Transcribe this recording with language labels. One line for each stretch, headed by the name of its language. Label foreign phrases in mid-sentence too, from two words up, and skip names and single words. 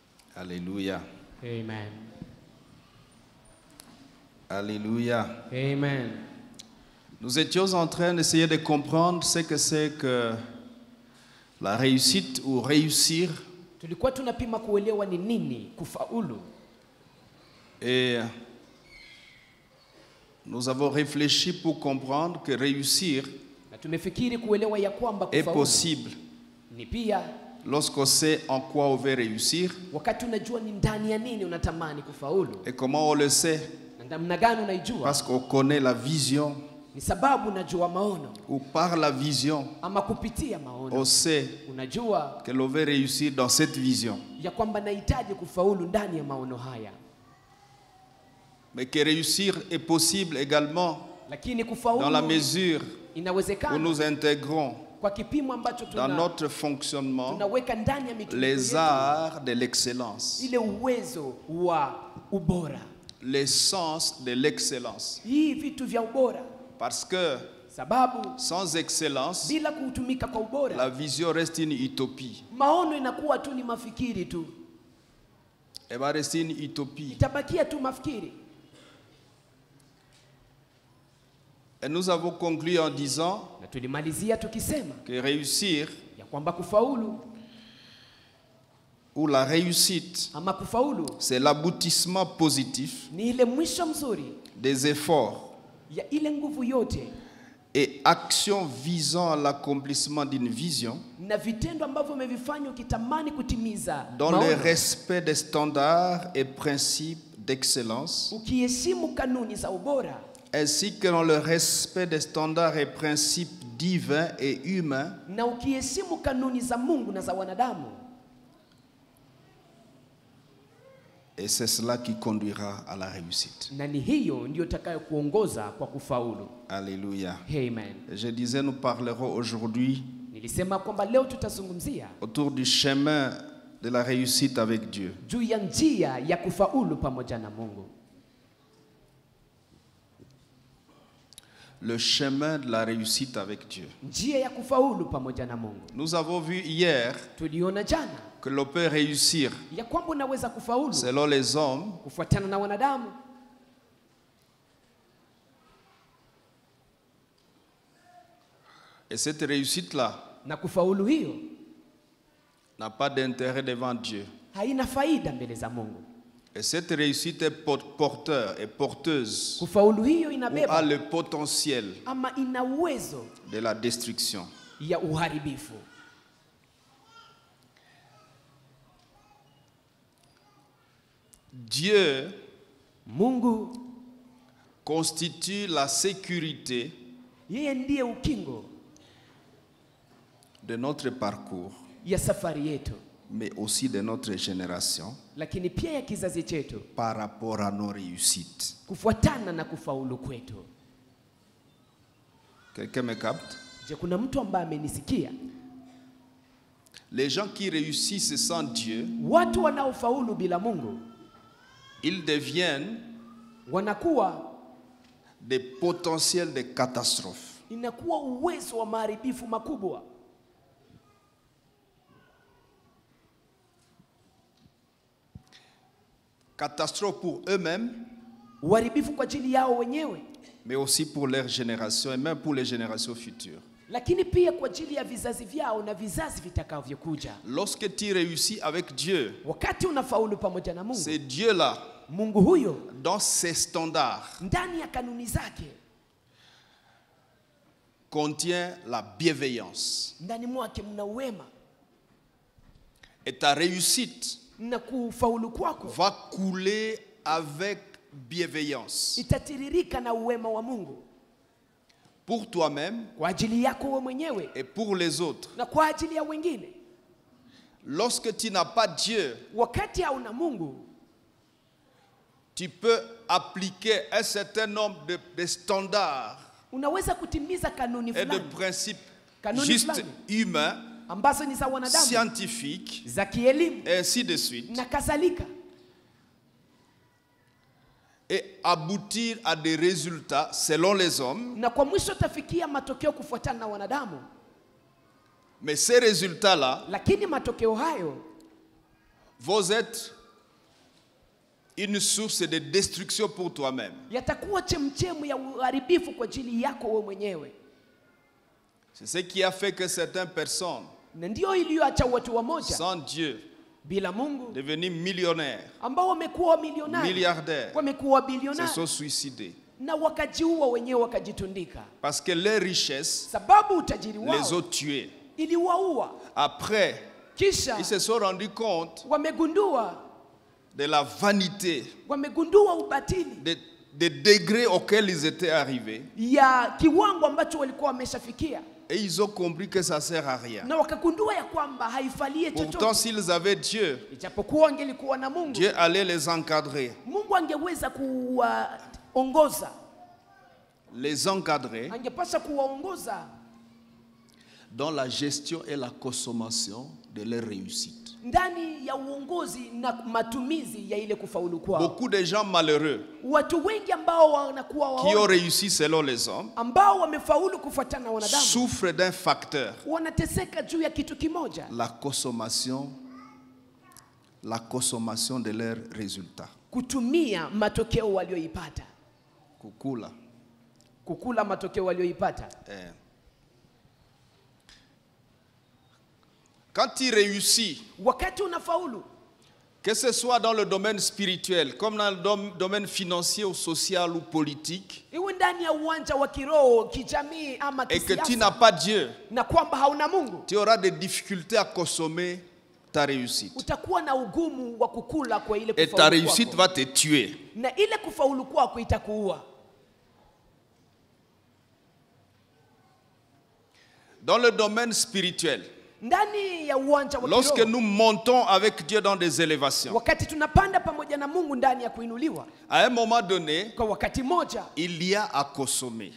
French: Alléluia. Amen. Alléluia. Amen. Nous étions en train d'essayer de comprendre ce que c'est que la réussite ou réussir.
Swahili: Tulikuwa tunapima kuelewa ni nini kufaulu.
French: Et nous avons réfléchi pour comprendre que réussir
Swahili: Na tumefikiri kuelewa ya kwamba
French: est
Swahili: kufaulu
French: possible
Swahili: ni pia
French: lorsqu'on sait en quoi on veut réussir
Swahili: wakati unajua ni ndani ya nini unatamani kufaulu.
French: et comment on le sait.
Swahili: Na namna gani unaijua?
French: Parce qu'on connaît la vision,
Swahili: Ni sababu unajua maono
French: ou par la vision,
Swahili: ama kupitia maono.
French: on sait
Swahili: Unajua
French: que l'on veut réussir dans cette vision.
Swahili: ya kwamba nahitaji kufaulu ndani ya maono haya.
French: Mais que réussir est possible également
Swahili: Lakini
French: dans
Swahili: kufaulu
French: la mesure où
Swahili: inawezekana
French: nous intégrons
Swahili: kwa kipimo ambacho
French: dans notre fonctionnement
Swahili: tunaweka ndani ya mitumizi
French: les
Swahili: yetu
French: arts de l'excellence,
Swahili: ile uwezo wa ubora.
French: l'essence de l'excellence.
Swahili: Hii vitu vya ubora,
French: Parce que
Swahili: sababu
French: sans excellence,
Swahili: bila kutumika kwa ubora
French: la vision reste une utopie.
Swahili: maono inakuwa tu ni mafikiri tu,
French: Elle va rester une utopie.
Swahili: itabakia tu mafikiri.
French: Et nous avons conclu en disant
Swahili: Na tulimalizia tukisema
French: que réussir
Swahili: ya kwamba kufaulu
French: ou la réussite,
Swahili: ama kufaulu
French: c'est l'aboutissement positif
Swahili: ni ile mwisho mzuri
French: des efforts
Swahili: ya ile nguvu yote
French: et actions visant à l'accomplissement d'une vision
Swahili: na vitendo ambavyo umevifanya ukitamani kutimiza
French: dans le
Swahili: maono,
French: respect des standards et principes d'excellence,
Swahili: ukiheshimu kanuni za ubora
French: ainsi que dans le respect des standards et principes divins et humains,
Swahili: na ukiheshimu kanuni za Mungu na za wanadamu.
French: et c'est cela qui conduira à la réussite.
Swahili: Na ni hiyo ndio itakayokuongoza kwa kufaulu.
French: Alléluia. Amen. Je disais, nous parlerons aujourd'hui
Swahili: Nilisema kwamba leo tutazungumzia
French: autour du chemin de la réussite avec Dieu.
Swahili: juu ya njia ya kufaulu pamoja na Mungu.
French: Le chemin de la réussite avec Dieu.
Swahili: Njia ya kufaulu pamoja na Mungu.
French: Nous avons vu hier
Swahili: Tuliona jana
French: que l'on peut réussir
Swahili: ya kwamba unaweza kufaulu
French: selon les hommes
Swahili: kufuatana na wanadamu,
French: et cette réussite-là
Swahili: na kufaulu hiyo
French: n'a pas d'intérêt devant Dieu.
Swahili: haina faida mbele za Mungu.
French: Et cette réussite est porteur et porteuse
Swahili: Kufaulu hiyo
French: ou a
Swahili: inabeba
French: le potentiel
Swahili: ama ina uwezo
French: de la destruction.
Swahili: ya uharibifu.
French: Dieu
Swahili: Mungu
French: constitue la sécurité
Swahili: yeye ndiye ukingo
French: de notre parcours,
Swahili: ya safari yetu,
French: mais aussi de notre génération
Swahili: lakini pia ya kizazi chetu
French: par rapport à nos réussites.
Swahili: kufuatana na kufaulu kwetu.
French: Quelqu'un me capte?
Swahili: Je, kuna mtu ambaye amenisikia?
French: Les gens qui réussissent sans Dieu,
Swahili: Watu wanaofaulu bila Mungu
French: ils deviennent
Swahili: wanakuwa
French: des potentiels de catastrophes.
Swahili: inakuwa uwezo wa maharibifu makubwa.
French: Catastrophes pour eux-mêmes,
Swahili: Uharibifu kwa ajili yao wenyewe,
French: mais aussi pour leur génération et même pour les générations futures.
Swahili: lakini pia kwa ajili ya vizazi vyao na vizazi vitakavyokuja.
French: Lorsque tu réussis avec Dieu,
Swahili: Wakati unafaulu pamoja na Mungu,
French: c'est Dieu-là,
Swahili: Mungu huyo
French: dans ses standards,
Swahili: ndani ya kanuni zake,
French: contient la bienveillance.
Swahili: ndani mwake mna wema,
French: Et ta réussite
Swahili: na kufaulu kwako
French: va couler avec bienveillance.
Swahili: itatiririka na uwema wa Mungu
French: Pour toi-même
Swahili: kwa ajili yako wewe mwenyewe
French: et pour les autres.
Swahili: na kwa ajili ya wengine.
French: Lorsque tu n'as pas Dieu,
Swahili: Wakati hauna Mungu,
French: tu peux appliquer un certain nombre de standards
Swahili: unaweza kutimiza kanuni
French: et de
Swahili: fulani
French: principes
Swahili: Kanuni
French: juste
Swahili: fulani.
French: humains,
Swahili: ambazo ni za wanadamu,
French: scientifiques,
Swahili: za kielimu
French: et ainsi de suite,
Swahili: na kadhalika,
French: et aboutir à des résultats selon les hommes.
Swahili: na kwa mwisho tafikia matokeo kufuatana na wanadamu.
French: Mais ces résultats-là
Swahili: Lakini matokeo hayo
French: vont être une source de destruction pour toi-même.
Swahili: yatakuwa chemchemu ya uharibifu kwa ajili yako wewe mwenyewe.
French: C'est ce qui a fait que certaines personnes,
Swahili: Na ndio iliyoacha watu wamoja
French: sans Dieu,
Swahili: bila Mungu
French: devenus millionnaires,
Swahili: ambao wamekuwa milionari,
French: milliardaires,
Swahili: wamekuwa
French: se
Swahili: bilionari
French: sont suicidés.
Swahili: na wakajiua wenyewe wakajitundika,
French: Parce que leur richesse
Swahili: sababu utajiri
French: les
Swahili: wao
French: a tués.
Swahili: iliwaua.
French: Après,
Swahili: Kisha
French: ils se sont rendus compte
Swahili: wamegundua
French: de la vanité,
Swahili: wamegundua ubatili
French: des degrés auxquels ils étaient arrivés.
Swahili: ya kiwango ambacho walikuwa wameshafikia,
French: Et ils ont compris que ça ne sert à rien.
Swahili: na wakagundua ya kwamba haifalie
French: Pourtant,
Swahili: chochote.
French: s'ils avaient Dieu,
Swahili: Ijapokuwa angelikuwa na Mungu,
French: Dieu allait les encadrer.
Swahili: Mungu angeweza kuwaongoza,
French: Les encadrer
Swahili: angepasha kuwaongoza
French: dans la gestion et la consommation de leur réussite.
Swahili: ndani ya uongozi na matumizi ya ile kufaulu kwao.
French: Beaucoup de gens malheureux
Swahili: Watu wengi ambao wanakuwa
French: qui ont
Swahili: waone,
French: réussi selon les hommes
Swahili: ambao wamefaulu kufuatana na wanadamu,
French: souffrent d'un facteur,
Swahili: wanateseka juu ya kitu kimoja,
French: la consommation de leurs résultats.
Swahili: kutumia matokeo walioipata, kukula matokeo walioipata.
French: Quand tu réussis,
Swahili: Wakati unafaulu,
French: que ce soit dans le domaine spirituel, comme dans le domaine financier ou social ou politique,
Swahili: iwe ndani ya uwanja wa kiroho, kijamii ama
French: et que tu
Swahili: kisiasa,
French: n'as pas Dieu,
Swahili: na kwamba hauna Mungu,
French: tu auras des difficultés à consommer ta réussite.
Swahili: utakuwa na ugumu wa kukula kwa ile
French: Et ta
Swahili: kufaulu
French: réussite
Swahili: kwako,
French: va te tuer.
Swahili: na ile kufaulu kwako itakuua.
French: Dans le domaine spirituel,
Swahili: Ndani ya uwanja wa
French: lorsque
Swahili: kiroho,
French: nous montons avec Dieu dans des élévations,
Swahili: wakati tunapanda pamoja na Mungu ndani ya kuinuliwa,
French: à un moment donné,
Swahili: kwa wakati moja
French: il y a à consommer